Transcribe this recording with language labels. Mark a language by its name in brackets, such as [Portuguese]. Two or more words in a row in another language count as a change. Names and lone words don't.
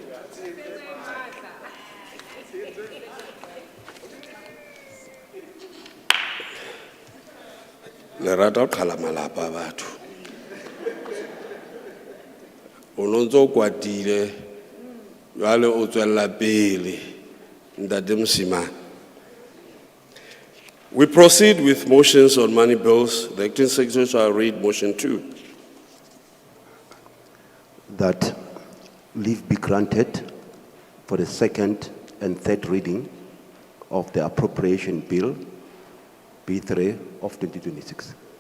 [Southern Sotho] Le rata ho qhala malapa a batho. O nontso o kwatile, jwale o tswella pele, Ntate Mosimane. [English] We proceed with motions on money bills. The acting secretary shall read motion 2. That leave be granted for the second and third reading of the appropriation bill B3 of 2026.